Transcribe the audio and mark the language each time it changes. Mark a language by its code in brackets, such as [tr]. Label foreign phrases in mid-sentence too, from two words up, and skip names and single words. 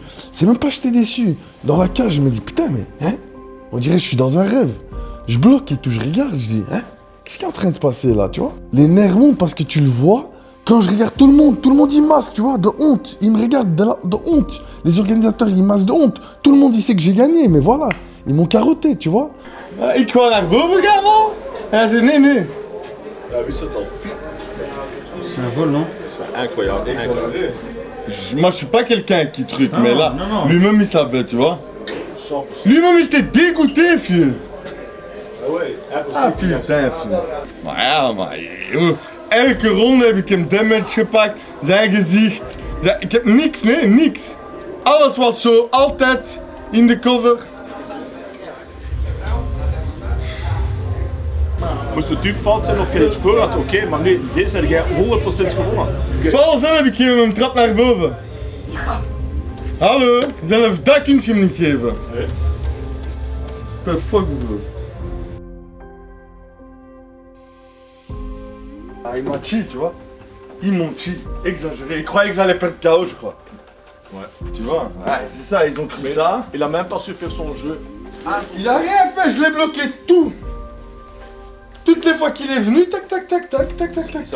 [fr] C'est même pas que j'étais déçu. Dans la cage, je me dis, putain, mais, hein, on dirait que je suis dans un rêve. Je bloque et tout, je regarde, je dis, hein, qu'est-ce qui est en train de se passer là, tu vois? Les nerfs montent parce que tu le vois. Quand je regarde tout le monde il masque, tu vois, de honte. Il me regarde de honte. Les organisateurs, ils masquent de honte. Tout le monde, il sait que j'ai gagné, mais voilà. Ils m'ont carotté, tu vois. [nl] Ik ga naar boven gaan, man. Hij zei nee. Ja, wie is het dan? [fr] C'est un vol, non? C'est incroyable. Moi, je suis pas quelqu'un qui truc, Non, mais là, non. lui-même, il savait, tu vois. 100%. Lui-même, il était dégoûté, vieux. Ah ouais, Ah impossible. putain, vieux. [nl] Maar ja, maar elke ronde heb ik hem damage gepakt, zijn gezicht. Ik heb niks, nee, niks. Alles was zo, altijd in de cover. Moest de typ fout zijn of je het voor had, oké, maar nu, deze heb jij 100% gewonnen. Vallen zelf, ik geef hem een trap naar boven. Hallo, zelfs dat kun je hem niet geven. Nee. [en] What the fuck, bro? [fr] Ah, il m'a cheat, tu vois. Ils m'ont cheat, exagéré. Ils croyaient que j'allais perdre KO, je crois. Ouais. Tu vois? Ouais, c'est ça, ils ont cru ça. Il a même pas su faire son jeu. Il a rien fait, je l'ai bloqué tout. Toutes les fois qu'il est venu, tac, tac, tac, tac, tac, tac, tac,